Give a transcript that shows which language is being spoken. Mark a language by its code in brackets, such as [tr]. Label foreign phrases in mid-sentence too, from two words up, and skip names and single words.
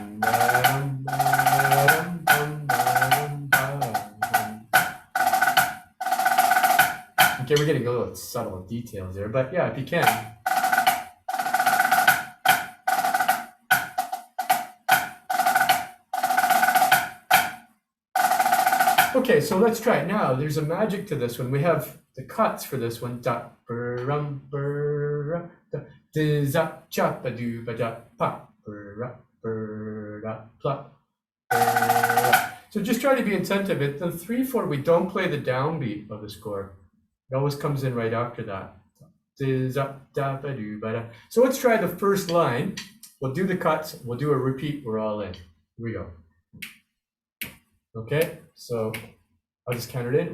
[en] Okay, we're getting a little subtle details there, but yeah, if you can. Okay, so let's try it now. There's a magic to this one. We have the cuts for this one. Da, rum, da, diz up, chop, a doo, ba, da, pop, da, plop. So just try to be attentive. At the 3/4, we don't play the downbeat of the score. It always comes in right after that. So let's try the first line. We'll do the cuts. We'll do a repeat. We're all in. Here we go. Okay, so I'll just count it in.